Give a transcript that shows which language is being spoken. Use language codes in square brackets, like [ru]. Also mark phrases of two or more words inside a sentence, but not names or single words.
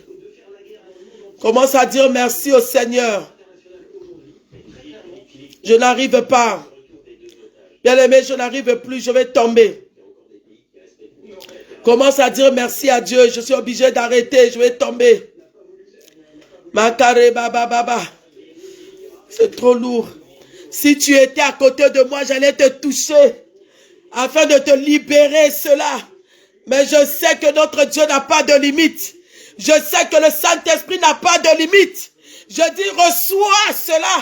[fr] Commence à dire merci au Seigneur. Je n'arrive pas. Bien-aimé, je n'arrive plus, je vais tomber. Commence à dire merci à Dieu. Je suis obligé d'arrêter, je vais tomber. Makare baba baba. C'est trop lourd. Si tu étais à côté de moi, j'allais te toucher afin de te libérer cela. Mais je sais que notre Dieu n'a pas de limite. Je sais que le Saint-Esprit n'a pas de limite. Je dis reçois cela.